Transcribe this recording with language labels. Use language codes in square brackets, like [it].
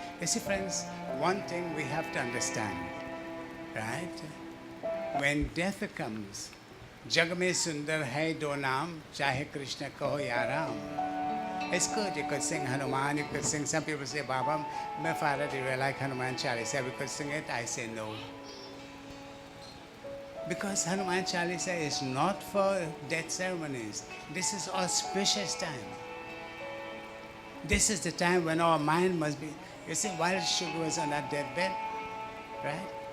[en] You see, friends, one thing we have to understand, right? When death comes, [hi] जग में सुंदर है दो नाम, चाहे कृष्ण कहो या Ram. [en] It's good, you could sing Hanuman, you could sing, some people say, Baba, my father, do you like Hanuman Chalisa? We could sing it, I say no. Because Hanuman Chalisa is not for death ceremonies. This is auspicious time. This is the time when our mind must be, you see, while Shug was on that deathbed, right?